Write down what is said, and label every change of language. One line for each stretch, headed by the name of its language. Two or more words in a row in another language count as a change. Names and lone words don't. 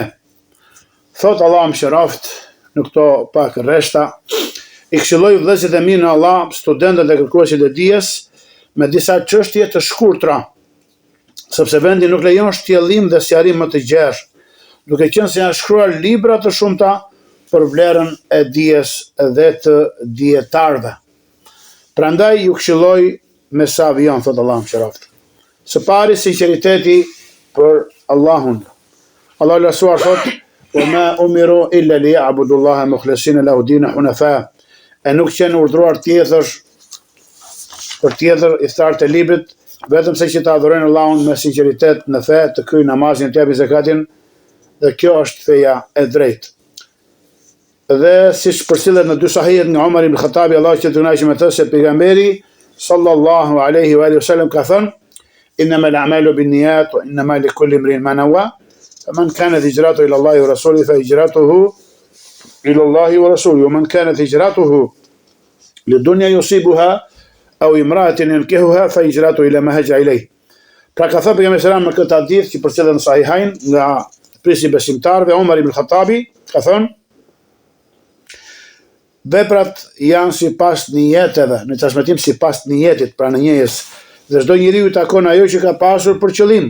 Albanian: Thot Allahu mëshiroft në këto pak rreshta, i këshilloj vëllezërit e mi në Allah, studentët e kërkuesit e dijes, me disa çështje të shkurtra, sepse vendi nuk lejon shtjellim dhe sqarim më të gjerë, duke qenë se janë shkruar libra të shumta për vlerën e dijes dhe të dietarëve. Prandaj ju këshilloj me sa vijon, thot Allahu mëshiroft. Së pari, sinqeriteti për Allahun. Allahu lasuar thot:
Arabic: "وما أمروا إلا ليعبدوا الله مخلصين له الدين حنفاء."
Albanian: E nuk qenë urdhëruar për tjetër iftarët e librit, vetëm se që ta adhurojnë Allahun me sinqeritet në fe, të kryejnë namazin, të japin zakatin, dhe kjo është feja e drejtë. Dhe siç përcillet në dy sahihet nga Umar ibn Khattabi, Allahu që të kënaqë me të, se pejgamberi
Arabic: صلى الله عليه وعلى آله وسلم
Albanian: ka thënë:
Arabic: "إنما الأعمال بالنيات وإنما لكل امرئ ما نوى فمن كانت هجرته إلى الله ورسوله فهجرته إلى الله ورسوله ومن كانت هجرته لدنيا يصيبها أو امرأة ينكحها فهجرته إلى ما هاجر إليه."
Albanian: Pra ka thënë pejgamberi
Arabic: صلى الله عليه وسلم
Albanian: në këtë hadith që përcjellet në sahihain nga prisi besimtarëve, Umar ibn Khattabi ka thënë: veprat janë sipas nijeteve, në transmetim sipas nijetit, pra në njejes, dhe çdo njeriu i takon ajo që ka pasur për qëllim.